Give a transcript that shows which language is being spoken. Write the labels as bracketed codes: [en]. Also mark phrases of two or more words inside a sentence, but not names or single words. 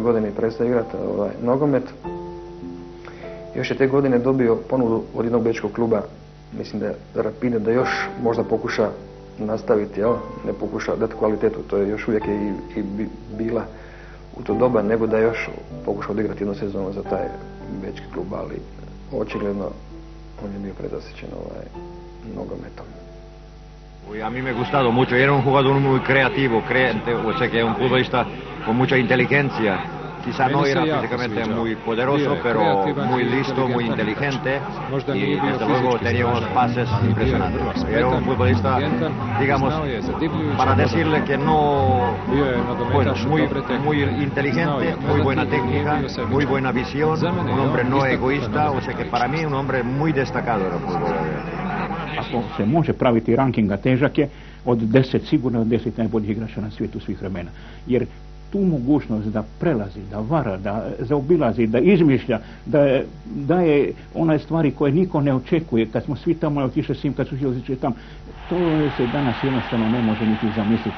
[bs] godini prestaje igrati nogomet. Još je te godine dobio ponudu od jednog bečkog kluba, mislim da je Rapide, da još možda pokuša nastaviti, ne pokuša dati kvalitetu, to je još uvijek i bila u to doba, nego da još pokuša odigrati jednu sezonu za taj bečki klub, ali očigledno on je bio predosjećen nogometom. [es] A mí me ha gustado mucho, era un jugador muy creativo, o sea que es un futbolista con mucha inteligencia. Quizá no era físicamente muy poderoso, pero muy listo, muy inteligente y desde luego tenía unos pases impresionantes. Era un futbolista, digamos, para decirle que no, bueno, muy inteligente, muy buena técnica, muy buena visión, un hombre no egoísta, o sea que para mí un hombre muy destacado era el fútbol. [bs] Ako se može praviti rankinga, težak je od 10, sigurno od 10 najboljih igrača na svijetu svih vremena. Jer tu mogućnost da prelazi, da vara, da zaobilazi, da izmišlja, da daje one stvari koje niko ne očekuje, kad smo svi tamo otišli s njim, kad su svi otišli tamo, to se danas jednostavno ne može niti zamisliti.